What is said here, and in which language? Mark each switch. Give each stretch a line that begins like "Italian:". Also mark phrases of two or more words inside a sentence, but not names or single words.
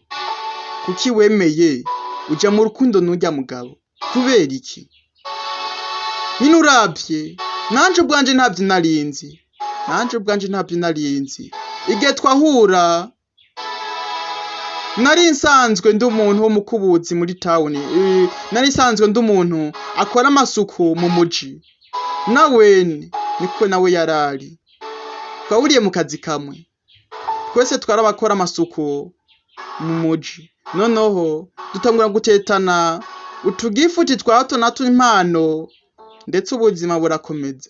Rundi: Kuki wemeye uja mu rukundo n'ujya mugabo? Kubera iki? Nyine urabye nanje ubwanje ntabyo narinzi. nanje ubwanje ntabyo narinzi. Igihe twahura nari nsanzwe ndi umuntu wo mukubuzi muri town, nari nsanzwe ndi umuntu akora amasuku mu muji, nawe niko nawe yarari. Twahuriye mu kazi kamwe, twese twarabakora amasuku mu muji, noneho dutangura gutetana utugifuti twa hato na hato impano, ndetse ubuzima burakomeza.